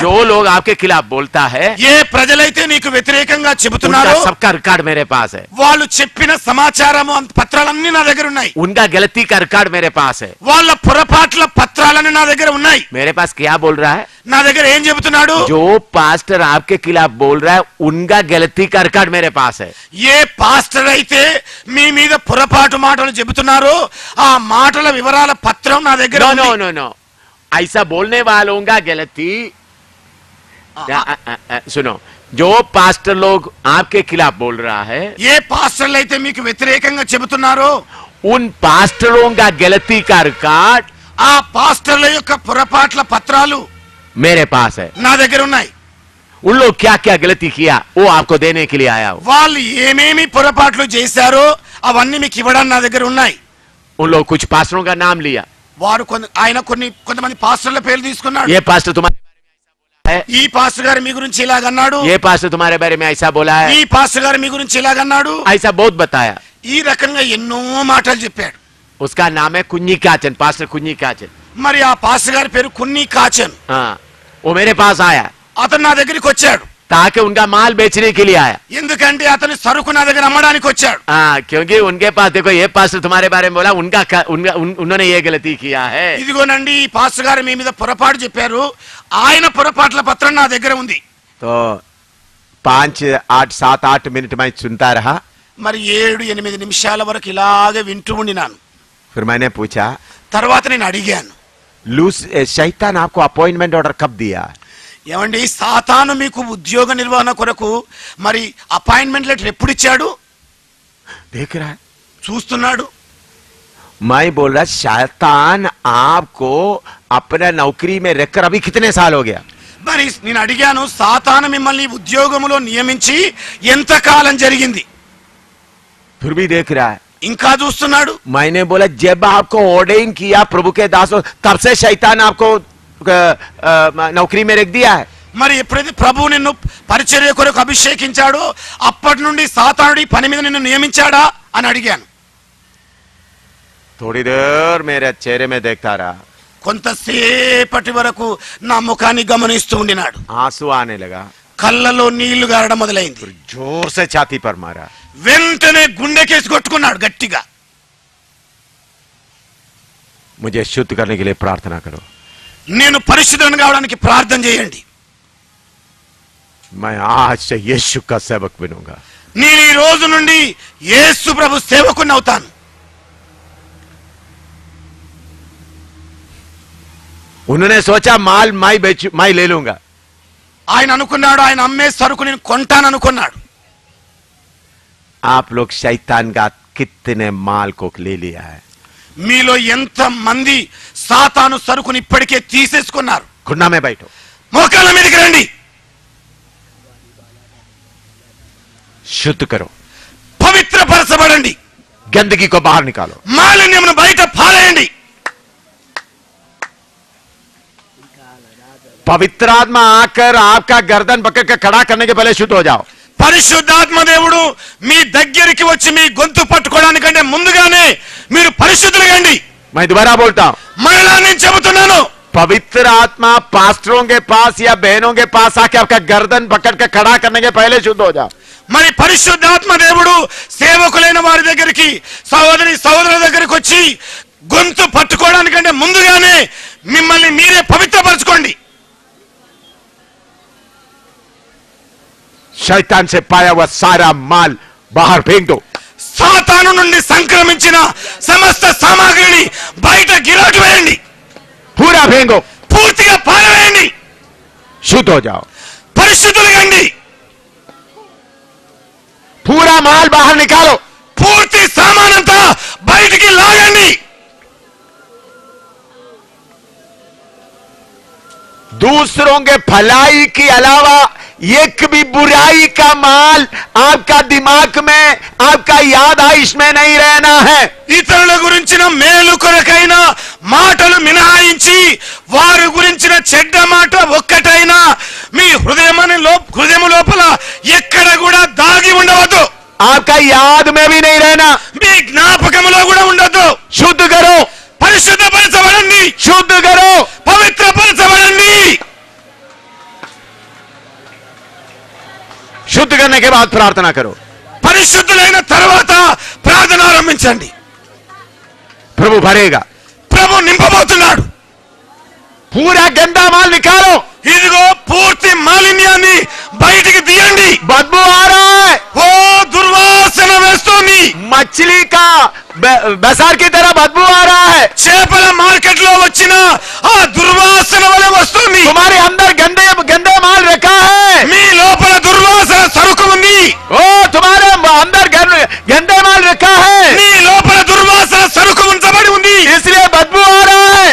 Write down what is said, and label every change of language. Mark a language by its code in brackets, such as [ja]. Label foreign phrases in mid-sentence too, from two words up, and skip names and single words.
[hi] जो लोग आपके खिलाफ बोलता है, [te] ఏ ప్రజలైతే నీకు వ్యతిరేకంగా చెబుతున్నారో [hi] उनका सबका रिकॉर्ड मेरे पास है. [te] వాళ్ళు చెప్పిన సమాచారము పత్రాలన్నీ నా దగ్గర ఉన్నాయి. [hi] उनका गलती का रिकॉर्ड मेरे पास है. [te] వాళ్ళ పొరపాట్ల పత్రాలన్నీ నా దగ్గర ఉన్నాయి. [hi] मेरे पास क्या बोल रहा है? [te] నా దగ్గర ఏం చెబుతున్నాడు? [hi] जो पास्टर आपके खिलाफ बोल रहा है उनका गलती का रिकॉर्ड मेरे पास है. [te] ఏ పాస్టర్ అయితే మీ మీద పొరపాటు మాటలు చెబుతున్నారో ఆ మాటల వివరాల పత్రం నా దగ్గర नो ఉంది. [en] नो नो नो, [hi] ऐसा बोलने वालों का गलती, सुनो, जो पास्टर लोग आपके खिलाफ बोल रहा है, [te] ఏ పాస్టర్లు అయితే మీకు వ్యతిరేకంగా చెబుతున్నారో [hi] उन पास्टरों का गलती का रिकॉर्ड [te] ఆ పాస్టర్ల యొక్క పొరపాట్ల పత్రాలు [hi] मेरे पास है. [te] నా దగ్గర ఉన్నాయి. [hi] उन लोग क्या क्या गलती किया वो आपको देने के लिए आया हूं. [te] వాళ్ళు ఏమేమి పొరపాట్లు చేశారో అవన్నీ మీకు ఇవ్వడానికి నా దగ్గర ఉన్నాయి. [hi] उन लोग कुछ पास्टरों का नाम लिया, [te] వారు ఆయన కొంతమంది పాస్టర్ల పేర్లు తీసుకున్నాడు. [hi] ये पास्टर तुम्हारे है, [te] ఈ పాస్టర్ గారు మీ గురించి ఇలాగన్నాడు, [hi] ये पास्टर तुम्हारे बारे में ऐसा बोला है, [te] ఈ పాస్టర్ గారు మీ గురించి ఇలాగన్నాడు, [hi] ऐसा बहुत बताया. [te] ఈ రకంగా ఎన్నో మాటలు చెప్పాడు. [hi] उसका नाम है कुन्नी काचन, पास्टर कुन्नी काचन. [te] మరి ఆ పాస్టర్ గారి పేరు కున్ని కాచన్. [hi] हाँ, वो मेरे पास आया [te] అతను నా దగ్గరికి వచ్చాడు. [hi] ताकि उनका माल बेचने के लिए आया. [te] ఎందుకంటే అతని సరుకు నా దగ్గర అమ్మడానికి వచ్చాడు. [hi] हाँ, क्योंकि उनके पास देखो ये पास्टर तुम्हारे बारे में बोला, उन्होंने ये गलती किया है. [te] ఇదిగోనండి ఈ పాస్టర్ గారు మీ మీద పొరపాటు చెప్పారు, ఆయన పొరపాట్ల పత్రం నా దగ్గర ఉంది. [hi] तो 5, 8, 7, 8 मिनट में सुनता रहा. [te] మరి 7-8 నిమిషాల వరకు ఇలాగే వింటూ ఉండినాను. [hi] फिर मैंने पूछा, [te] తర్వాత నేను అడిగాను, [hi] शैतान आपको [en] appointment order [hi] कब दिया? [te] ఏమండి సాతాను మీకు ఉద్యోగ నిర్వహణ కొరకు మరి [en] appointment letter [te] ఎప్పుడు ఇచ్చాడు? [hi] देख रहा है, [te] చూస్తున్నాడు. [hi] मैं बोल रहा शैतान आपको अपना नौकरी में रखकर अभी कितने साल हो गया? [te] మరి నేను అడిగాను, సాతాను మిమ్మల్ని ఉద్యోగములో నియమించి ఎంత కాలం జరిగింది? [hi] फिर भी देख रहा है. [te] ఇంకా చూస్తున్నాడు. [hi] मैंने बोला जब आपको ऑर्डेन किया प्रभु के दासों, तब से शैतान आपको नौकरी में रख दिया है. [te] మరి ఎప్పుడైతే ప్రభు నిన్ను పరిచర్య కొరకు అభిషేకించాడో అప్పటి నుండి సాతానుడి పని మీద నిన్ను నియమించాడా అని అడిగాను. [hi] थोड़ी देर मेरे चेहरे में देखता रहा, [te] కొంతసేపటి వరకు నా ముఖాన్ని గమనిస్తూ ఉండినాడు. [hi] आंसू आने लगा, [te] కళ్ళలో నీళ్లు గారడం మొదలైంది. [hi] फिर जोर से छाती पर मारा. [te] వెంటనే గుండెకేసి కొట్టుకున్నాడు గట్టిగా. [hi] मुझे शुद्ध करने के लिए प्रार्थना करो. [te] నేను పరిశుద్ధుని కావడానికి ప్రార్థన చేయండి. [hi] मैं आज से यीशु का सेवक बनूंगा. [te] నేను ఈ రోజు నుండి యేసు ప్రభు సేవకుని అవుతాను. [hi] उन्होंने सोचा माल मैं ले लूंगा. [te] ఆయన అనుకున్నాడు, ఆయన అమ్మే సరుకు నేను కొంటాను అనుకున్నాడు. [hi] आप लोग शैतान का कितने माल को ले लिया है? [te] మీలో ఎంత మంది సాతాను సరుకుని ఇప్పటికే తీసేసుకున్నారు? [hi] घुटना में बैठो, [te] మోకాళ్ళ మీదకి రండి. [hi] शुद्ध करो, [te] పవిత్రపరచబడండి. [hi] गंदगी को बाहर निकालो. [te] మాలిన్యమును బయట పారేయండి. [hi] पवित्र आत्मा आकर आपका गर्दन पकड़ कर खड़ा करने के पहले शुद्ध हो जाओ. [te] పరిశుద్ధాత్మ దేవుడు మీ దగ్గరికి వచ్చి మీ గొంతు పట్టుకోవడానికంటే ముందుగానే మీరు పరిశుద్ధులుగండి. [hi] मैं दोबारा बोलता हूं, [te] మరలా నేను చెబుతున్నాను, [hi] पवित्र आत्मा पास्टरों के पास या बहनों के पास आके आपका गर्दन पकड़ कर खड़ा करने के पहले शुद्ध हो जाओ. [te] మరి పరిశుద్ధాత్మ దేవుడు సేవకులైన వారి దగ్గరికి, సహోదరుల దగ్గరికి వచ్చి గొంతు పట్టుకోవడానికంటే ముందుగానే మిమ్మల్ని మీరే పవిత్రపరచుకోండి. [hi] शैतान से पाया हुआ सारा माल बाहर फेंक दो. [te] సాతాను నుండి సంక్రమించిన సమస్త సామాగ్రిని బయట గిరాటు వేయండి. [hi] पूरा फेंको, [te] పూర్తిగా పారవేయండి, [hi] शुद्ध हो जाओ, [te] పరిశుద్ధులు కండి, [hi] पूरा माल बाहर निकालो, [te] పూర్తి సామానంతా బయటికి లాగండి. [hi] दूसरों के भलाई के अलावा एक भी बुराई का माल आपका दिमाग में, आपका याद आइश में नहीं रहना है. [te] ఇతరుల గురించిన మేలు కొరకైన మాటలు మినహాయించి వారి గురించిన చెడ్డ మాట ఒక్కటైనా మీ హృదయం లోపల ఎక్కడ కూడా దాగి ఉండవద్దు. [hi] आपका याद में भी नहीं रहना. [te] మీ జ్ఞాపకములో కూడా ఉండొద్దు. [hi] शुद्ध करो, [te] పరిశుద్ధపరచబడండి, [hi] शुद्ध करो, [te] పవిత్రపరచబడండి. [hi] शुद्ध करने के बाद प्रार्थना करो. [te] పరిశుద్ధులైన తర్వాత ప్రార్థన ఆరంభించండి. [hi] प्रभु भरेगा. [te] ప్రభు నింపబోతున్నాడు. [hi] पूरा गंदा माल निकालो. [te] ఇదిగో పూర్తి మాలిన్యాన్ని బయటికి తీయండి. [hi] बदबू आ रहा है. [te] ఓ దుర్వాసన వేస్తోంది. [hi] मछली का बाजार की तरह बदबू आ रहा है. [te] చేపల మార్కెట్ లో వచ్చిన ఆ దుర్వాసన వలె వస్తుంది. [hi] तुम्हारे अंदर गंदे गंदे माल रखा है. [te] మీ లోపల దుర్వాసన సరుకు ఉంది. [hi] ओ तुम्हारे अंदर गंदे माल रखा है. [te] మీ లోపల దుర్వాసన సరుకు ఉంచబడి ఉంది. [hi] इसलिए बदबू आ रहा है.